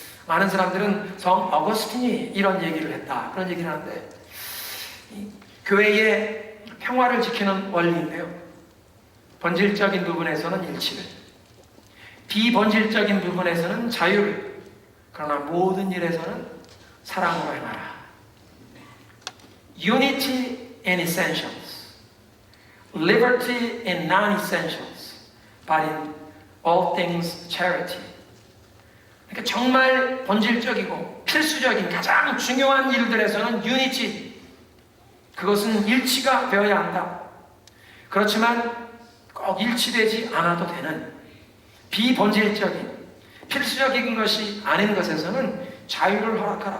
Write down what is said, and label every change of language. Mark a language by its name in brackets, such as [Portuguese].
[Korean] 많은 사람들은 성 어거스틴이 이런 얘기를 했다, 그런 얘기를 하는데 교회의 평화를 지키는 원리인데요. 본질적인 부분에서는 일치를, 비본질적인 부분에서는 자유를, 그러나 모든 일에서는 사랑으로 행하라. [English] Unity in essentials, liberty in non-essentials, but in all things charity. [Korean] 그러니까 정말 본질적이고 필수적인 가장 중요한 일들에서는 유니티, 그것은 일치가 되어야 한다. 그렇지만 꼭 일치되지 않아도 되는 비본질적인 필수적인 것이 아닌 것에서는 자유를 허락하라.